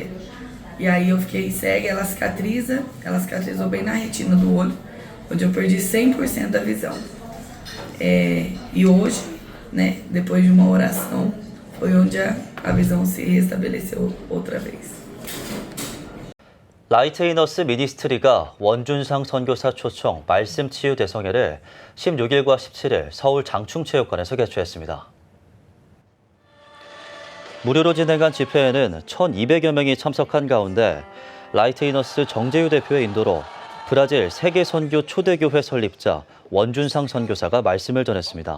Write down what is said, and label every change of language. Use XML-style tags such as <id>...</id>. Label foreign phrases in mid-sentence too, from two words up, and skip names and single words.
<pt>E aí eu fiquei cega, ela cicatrizou bem na retina do olho, onde eu perdi 100% da visão. E hoje, né, depois de uma oração, foi onde a visão se restabeleceu outra vez.</pt> <ko>라이트이너스 미니스트리가 원준상 선교사 초청 말씀 치유 대성회를 16일과 17일 서울 장충체육관에서 개최했습니다. 무료로 진행한 집회에는 1,200여 명이 참석한 가운데 라이트이너스 정재유 대표의 인도로 브라질 세계선교 초대교회 설립자 원준상 선교사가 말씀을 전했습니다.</ko>